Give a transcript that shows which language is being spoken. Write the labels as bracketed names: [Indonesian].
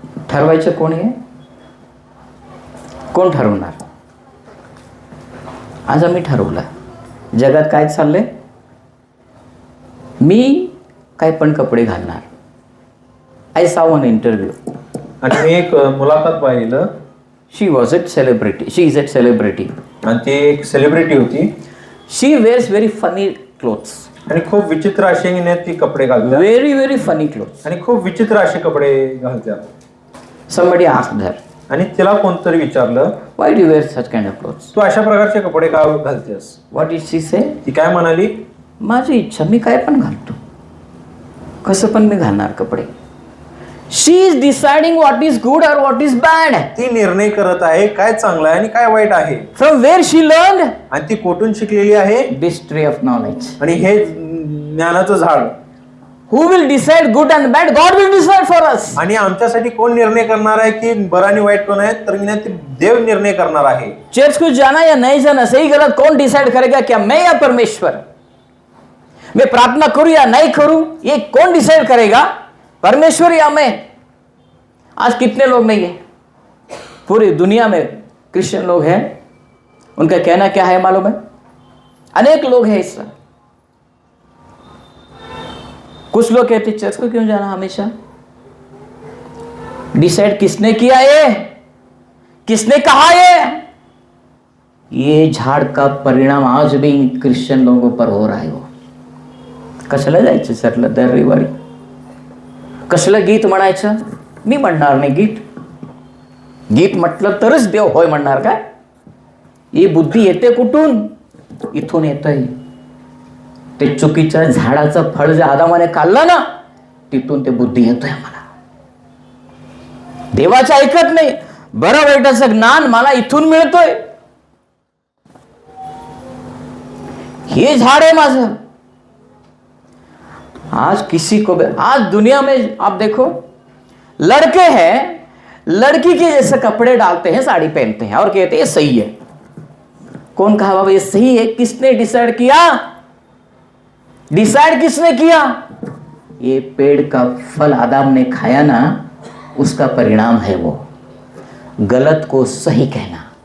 [Marathi] ठरवायचं कोण आहे, कोण ठरवणार। आज आम्ही ठरवलं जगात काय चाललंय, मी काय पण कपडे घालणार। [English] I saw one interview [Marathi] आणि मी एक मुलाखत पाहिलं. [English] she was at celebrity, she is at celebrity [Marathi] आणि ती एक सेलिब्रिटी होती. [English] she wears very funny clothes [Marathi] आणि खूप विचित्र असे ती कपडे घालते. [English] very very funny clothes [Marathi] आणि खूप विचित्र असे कपडे घालते. [English] somebody asked her [Marathi] आणि तिला कोणतरी विचारलं, [English] why do you wear such kind of clothes? [Marathi] तू अशा प्रकारचे कपडे का घालतेस. [English] What did she say? [Marathi] ती काय म्हणाली, माझी इच्छा, मी काय पण घालतो, कसं पण मी घालणार कपडे. [English] She is deciding what is good और what is bad. [Marathi] ती निर्णय करत आहे काय चांगलं आहे आणि काय वाईट आहे. [English] From where she learn. [Marathi] आणि ती कोठून शिकलेली आहे. [English] This tree of knowledge. [Marathi] आणि हे ज्ञानाचं झाड. [English] Who will decide good and bad? God will decide for us. [Marathi] आणि आमच्यासाठी कोण निर्णय करणार आहे की बरं आणि वाईट कोण आहे, तर देव निर्णय करणार आहे. [Hindi] चर्च को जाना या नहीं जाना, सही गलत कौन डिसाइड करेगा, क्या मैं या परमेश्वर। मैं प्रार्थना करूं या नहीं करूं, ये कौन डिसाइड करेगा, परमेश्वर या मैं। आज कितने लोग नहीं है पूरी दुनिया में क्रिश्चियन लोग हैं, उनका कहना क्या है मालूम है, अनेक लोग हैं इस तरह। कुछ लोग कहते चर्च को क्यों जाना हमेशा। डिसाइड किसने किया, ये किसने कहा, ये झाड़ का परिणाम आज भी क्रिश्चियन लोगों पर हो रहा है। [Marathi] वो कशाला जायचं सरला दर रविवारी, कशाला गीत म्हणायचं, मी म्हणणार नाही गीत, गीत म्हटलं तरच देव होय म्हणणार काय। ही बुद्धी येते कुठून, इथून येतंय। ते चुकीच्या झाडाचं फळ जे आदामाने खाल्लं ना, तिथून ते बुद्धी येतोय मला। देवाचं ऐकत नाही, बरं वाईटाचं ज्ञान मला इथून मिळतोय, हे झाड आहे माझं। [Hindi] आज किसी को भी, आज दुनिया में आप देखो लड़के हैं, लड़की के जैसे कपड़े डालते हैं, साड़ी पहनते हैं और कहते हैं ये सही है। कौन कहा बाबा ये सही है, किसने डिसाइड किया, डिसाइड किसने किया, ये पेड़ का फल आदम ने खाया ना, उसका परिणाम है वो गलत को सही कहना।